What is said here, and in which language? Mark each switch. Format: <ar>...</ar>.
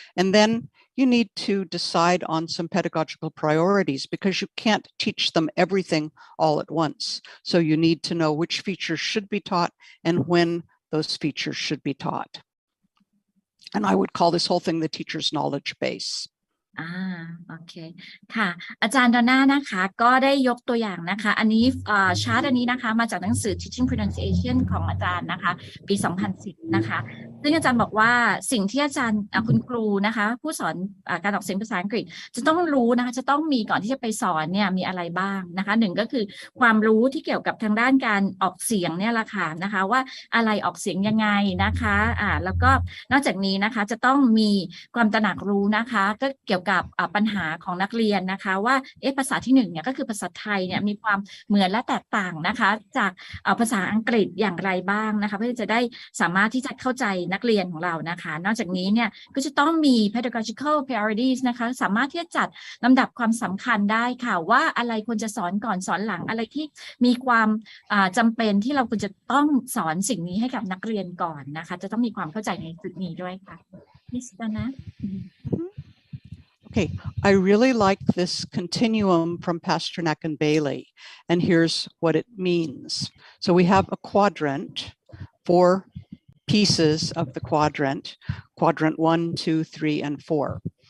<en>And then you need to decide on some pedagogical priorities because you can't teach them everything all at once. So you need to know which features should be taught and when those features should be taught. And I would call this whole thing the teacher's knowledge base.</en> <th>โอเคค่ะอาจารย์ดอนน่านะคะก็ได้ยกตัวอย่างนะคะอันนี้ชาร์ตอันนี้นะคะมาจากหนังสือ Teaching Pronunciation ของอาจารย์นะคะปี 2010 นะคะซึ่งอาจารย์บอกว่าสิ่งที่อาจารย์คุณครูนะคะผู้สอน การออกเสียงภาษาอังกฤษจะต้องรู้นะคะจะต้องมีก่อนที่จะไปสอนเนี่ยมีอะไรบ้างนะคะหนึ่งก็คือความรู้ที่เกี่ยวกับทางด้านการออกเสียงเนี่ยแหละค่ะนะคะว่าอะไรออกเสียงยังไงนะคะแล้วก็นอกจากนี้นะคะจะต้องมีความตระหนักรู้นะคะก็เกี่ยวกับปัญหาของนักเรียนนะคะว่าภาษาที่1เนี่ยก็คือภาษาไทยเนี่ยมีความเหมือนและแตกต่างนะคะจาก ภาษาอังกฤษอย่างไรบ้างนะคะเพื่อจะได้สามารถที่จะเข้าใจนักเรียนของเรานะคะนอกจากนี้เนี่ยก็จะต้องมี</th> <en>pedagogical priorities</en> <th>นะคะสามารถที่จะจัดลำดับความสำคัญได้ค่ะว่าอะไรควรจะสอนก่อนสอนหลังอะไรที่มีความจำเป็นที่เราควรจะต้องสอนสิ่งนี้ให้กับนักเรียนก่อนนะคะจะต้องมีความเข้าใจในจุดนี้ด้วยค่ะมิสเตอร์นะ</th> <en>Okay, I really like this continuum from Pasternak and Bailey, and here's what it means. So we have a quadrant, 4 pieces of the quadrant 1, 2, 3, and 4.</en>